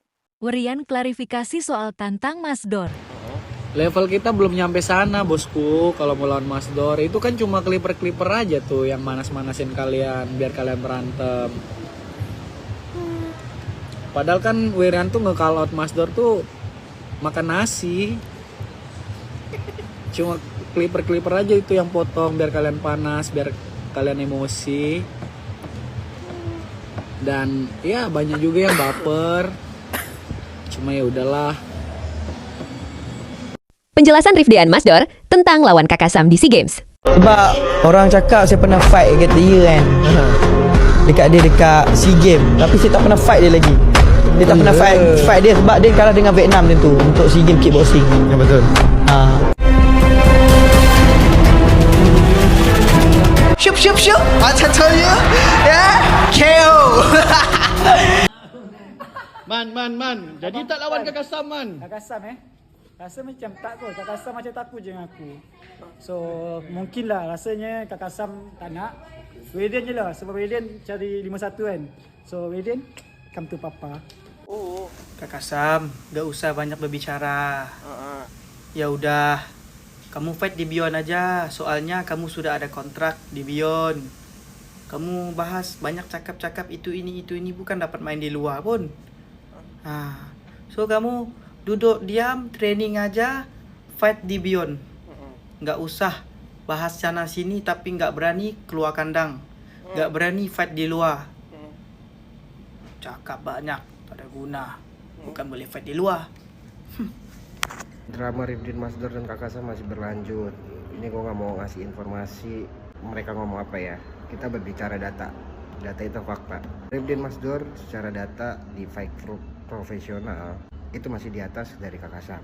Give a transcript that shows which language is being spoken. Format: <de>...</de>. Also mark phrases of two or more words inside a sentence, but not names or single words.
<id>Werian klarifikasi soal tantang Masdor. Level kita belum nyampe sana bosku. Kalau mau lawan Masdor itu kan cuma clipper aja tuh yang manas-manasin kalian biar kalian berantem. Padahal kan Werian tuh nge-</id> <en>call out</en> <id>Masdor tuh makan nasi. Cuma clipper aja itu yang potong biar kalian panas, biar kalian emosi. Dan ya banyak juga yang baper. Cuma ya udahlah. Penjelasan Rifdean Masdor tentang lawan Kakak Sam di SEA Games.</id> <ms>Sebab orang cakap saya pernah fight dekat dia kan. Dekat SEA Games, tapi saya tak pernah fight dia lagi. Dia tak pernah fight dia sebab dia kalah dengan Vietnam tentu untuk SEA Games kickboxing. Ya betul.</ms> <en>Syup. I tell you, yeah. Man.</en> <ms>Jadi tak lawan Kakak Sam, Man. Kakak Sam rasa macam tak kot. Kakak Sam macam takut je dengan aku. So mungkinlah rasanya Kakak Sam tak nak. Radiant je lah, sebab Radiant cari 51 kan.</ms> <en>So Radiant, come to Papa.</en> <id>Kakak Sam, gak usah banyak berbicara. Ya udah, kamu fight di Beyond aja. Soalnya kamu sudah ada kontrak di Beyond.</id> <ms>Kamu bahas banyak cakap-cakap itu ini bukan dapat main di luar pun.</ms> <id>So kamu duduk diam, training aja, fight di Beyond. Gak usah bahas sana sini tapi gak berani keluar kandang. Gak berani fight di luar.</id> <ms>Cakap banyak, tak ada guna. Bukan boleh fight di luar.</ms> <id>Drama Rifdin Masdor dan Kakak Sam masih berlanjut. Ini gue gak mau ngasih informasi mereka ngomong apa ya. Kita berbicara data. Data itu fakta. Rifdin Masdor secara data di fight profesional itu masih di atas dari Kakak Sam.</id>